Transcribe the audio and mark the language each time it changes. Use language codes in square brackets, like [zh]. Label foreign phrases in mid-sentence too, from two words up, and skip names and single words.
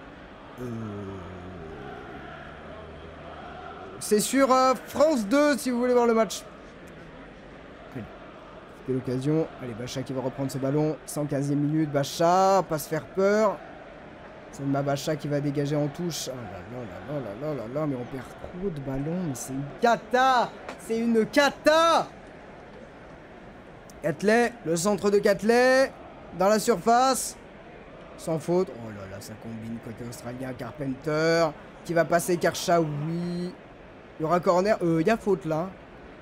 [fr] c'est sur France 2 si vous voulez voir le match. C'était l'occasion. Allez, Bacha qui va reprendre ce ballon. 115e minute. Bacha, pas se faire peur. C'est ma Bacha qui va dégager en touche. Oh là là là là là là là. Mais on perd trop de ballons. Mais c'est une cata. C'est une cata. Catley, le centre de Catley. Dans la surface. Sans faute. Oh là là, ça combine côté australien. Carpenter qui va passer Karcha. Oui. Il y aura corner. Il y a faute là.